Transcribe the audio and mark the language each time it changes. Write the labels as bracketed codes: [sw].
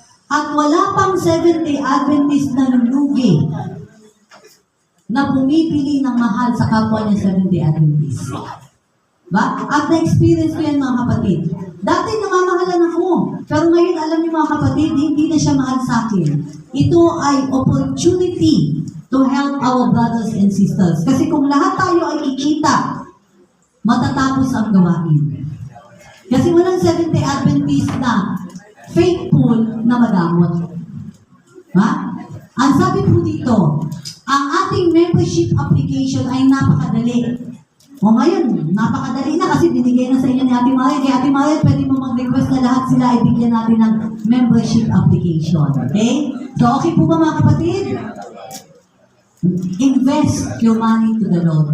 [tl] At wala pang Seventh-day Adventist na lulugi na bumibili ng mahal sa kapwa niya Seventh-day Adventist. Ba? At na-experience ko yan mga kapatid. Dati namamahalan ako. Pero ngayon, alam niyo mga kapatid, hindi na siya mahal sa akin. Ito ay [en] opportunity to help our brothers and sisters. [tl] Kasi kung lahat tayo ay kikita, matatapos ang gawain. Kasi walang Seventh-day Adventist na faithful na madamot. Ba? Ang sabi po dito, ang ating membership application ay napakadali. O ngayon, napakadali na kasi binigay na sa inyo ni Ate Marie. Kaya Ate Marie, pwede mo mag-request na lahat sila ay bigyan natin ng membership application. Okay? So, okay po ba mga kapatid? [en] Invest your money to the Lord.